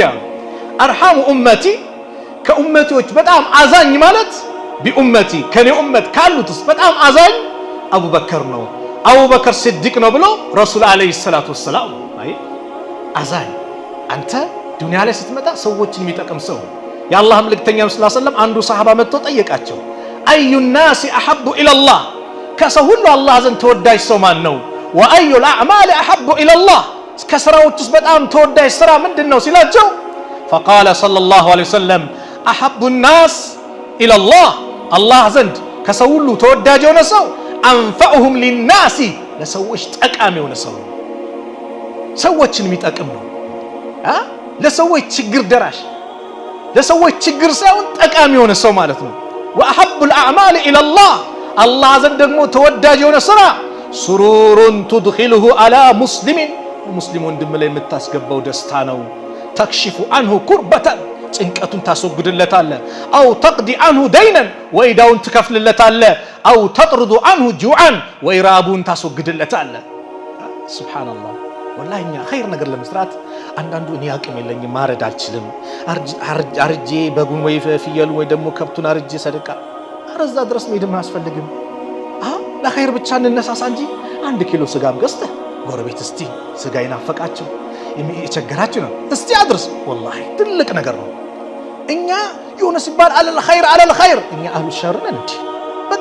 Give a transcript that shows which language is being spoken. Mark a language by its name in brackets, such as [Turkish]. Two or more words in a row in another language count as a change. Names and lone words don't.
[Amharic] ነው። [Arabic] أرحم أمتي፣ [Amharic] ከኡመቲዎች በጣም አዛኝ ማለት ቢኡመቲ፣ ከኔ ኡመት ካሉትስ በጣም አዛኝ አቡበከር ነው፣ አቡበከር ሲዲቅ ነው ብሎ ረሱል [Arabic] عليه الصلاة والسلام። [Amharic] አይ አዛኝ አንተ ዱንያ ላይ ስትመጣ ሰዎችን የሚጠቅም ሰው። የአላህ መልእክተኛ [Arabic] صلى الله عليه وسلم [Amharic] አንዱ ሰሃባ መጥቶ ጠየቃቸው፣ [Arabic] أي الناس أحب إلى الله፣ [Amharic] ከሰው ሁሉ አላህ ዘንድ ተወዳጅ ሰው ማን ነው? [Arabic] وأي الأعمال أحب إلى الله كسراوتس [Amharic] በጣም ተወዳጅ ስራ ምንድነው ሲላቸው [Arabic] فقال صلى الله عليه وسلم أحب الناس إلى الله [Amharic] الله ዘንድ ከሰው ሁሉ ተወዳጅ የሆነ ሰው [Arabic] أنفعهم للناس [Amharic] ለሰዎች ጠቃሚ የሆነ ሰው ሰዎችን የሚጠቅም ነው ለሰዎች ችግር ደራሽ ለሰዎች ችግር ሳይሆን ጠቃሚ የሆነ ሰው ማለት ነው [Arabic] وأحب الأعمال إلى الله [Amharic] الله ዘንድ ደግሞ ተወዳጅ የሆነ ስራ [Arabic] سرور تدخله على مسلم [Amharic] مسلم ወንድም ላይ የምታስገባው ደስታ ነው [Arabic] تكشف عنه كربة [Amharic] ጭንቀቱን ታስወግድለታለህ [Arabic] أو تقضي عنه دينا [Amharic] ወይዳውን ትከፍልለታለህ [Arabic] أو تطرد عنه جوعا [Amharic] ወይራቡን ታስወግድለታለህ [Arabic] سبحان الله والله [Amharic] እኛ ኸይር ነገር ለመስራት አንዳንዱ እኔ አቅም የለኝም ማረድ አልችልም አርጄ በጉን ወይ ፍየሉ ወይ ደግሞ ከብቱን አርጄ ሰደቃ አረዛ ድረስ መሄድም አያስፈልግም ለኸይር ብቻ እንነሳሳ እንጂ 1 ኪሎ ስጋም ገዝተህ ጎረቤት እስቲ ስጋ ይናፈቃቸው የቸገራችሁ ነው እስቲ አድርስ والله ትልቅ ነገር ነው እኛ የሆነ ሲባል [Arabic] على الخير [Amharic] እኛ [Arabic] أهل الشر [Amharic] ነን እንዴ በቃ